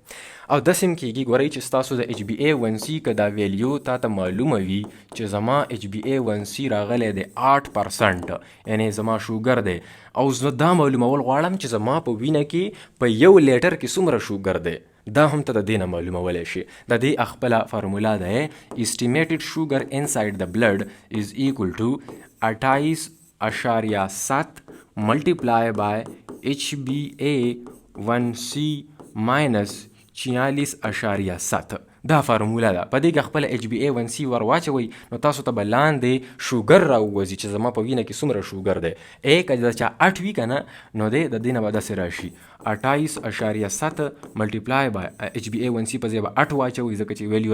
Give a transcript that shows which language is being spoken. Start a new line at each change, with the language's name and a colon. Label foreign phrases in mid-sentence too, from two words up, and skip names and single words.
Pashto: او داسې هم کېږي ګورئ چې ستاسو د HbA1c که دا ویلیو تا ته معلومه وي چې زما HbA1c راغلی دی 8%، یعنی زما شوګر دی، او زه دا معلومول غواړم چې زما په وینه کې په 1 لیټر کې څومره شوګر دی، دا هم ته د دې نه معلومولی شي. د دې خپله فارمولا ده
English: Estimated sugar inside the blood is equal to 28.7 multiplied by HbA1c minus 46.7.
Pashto: دا فارمولا ده. په دې کې خپل HbA1c ور واچوئ نو تاسو ته به لاندې شوګر راووځي چې زما په وینه کې څومره شوګر دی. که د چا 8 وي که نه نو دی د دې نه به داسې راشي 28.7
English: multiply by
Pashto: HbA1c په ځای به 8 واچوئ ځکه چې ویلیو